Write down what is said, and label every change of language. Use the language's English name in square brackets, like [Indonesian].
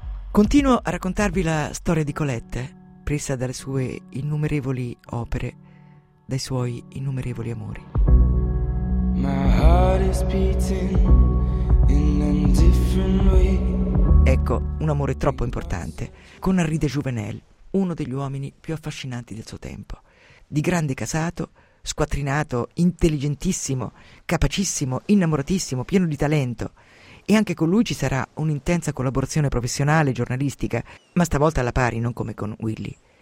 [Italian] Continuo a raccontarvi la storia di Colette, presa dalle sue innumerevoli opere, dai suoi innumerevoli amori. [English] My heart is beating in a different way. [Italian] Ecco, un amore troppo importante, con Henri de Jouvenel, uno degli uomini più affascinanti del suo tempo. Di grande casato, squattrinato, intelligentissimo, capacissimo, innamoratissimo, pieno di talento. E anche con lui ci sarà un'intensa collaborazione professionale, giornalistica, ma stavolta alla pari, non come con Willy.